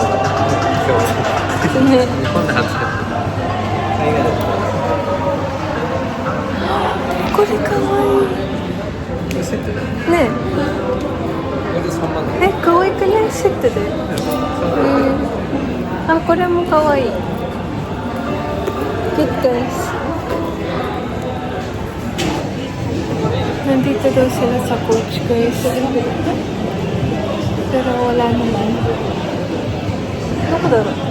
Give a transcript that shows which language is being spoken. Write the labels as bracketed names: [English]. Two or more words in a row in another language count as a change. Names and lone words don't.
[Japanese] ね。日本で初めて。これかわいい。セットだね。ねえ。え、かわいくないセットで。あ、これもかわいい。 [English] Good guys. [Filipino] Nandito daw sila sa coach, guys. Pero wala naman. Ano ko daw?